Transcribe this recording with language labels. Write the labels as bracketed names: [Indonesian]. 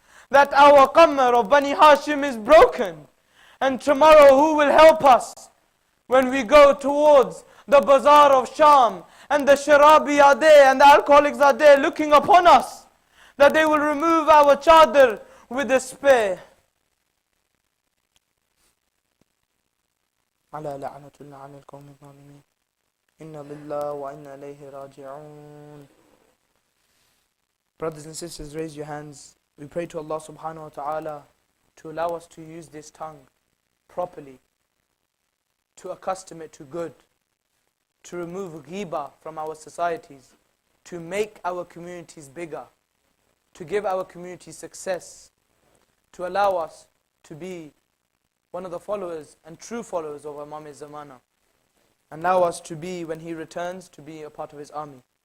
[English] That our qamar of Bani Hashim is broken. And tomorrow who will help us when we go towards the bazaar of Sham and the sharabi are there and the alcoholics are there looking upon us, that they will remove our chadar with despair. [Arabic] على لعنة الله على القوم الظالمين إنا لله وإنا إليه راجعون. [English] Brothers and sisters, raise your hands. We pray to Allah subhanahu wa ta'ala to allow us to use this tongue properly, to accustom it to good, to remove ghibah from our societies, to make our communities bigger, to give our community success, to allow us to be one of the followers and true followers of Imam Zamana, and allow us to be, when he returns, to be a part of his army.